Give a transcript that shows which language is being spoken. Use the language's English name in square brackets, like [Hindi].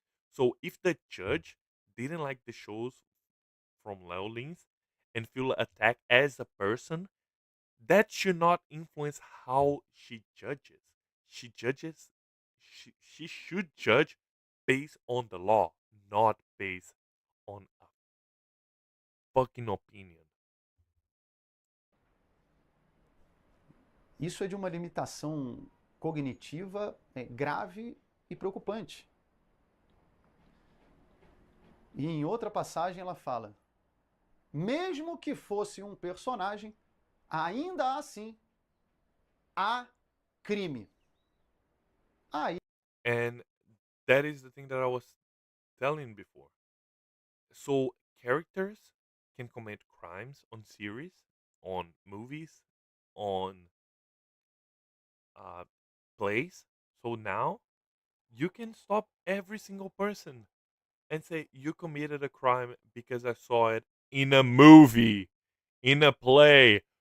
[English] So if the judge didn't like the shows from Leolins and feel attacked as a person, that should not influence how she judges. She judges she should judge based on the law, not based on a fucking opinion. [Portuguese] Isso é de uma limitação cognitiva grave e preocupante. E em outra passagem ela fala: mesmo que fosse um personagem, ainda assim há crime. Aí [English] And that is the thing that I was telling before. So characters can commit crimes on series, on movies, on uh, plays. So now you can stop every single person and say you committed a crime because I saw it in a movie, in a play.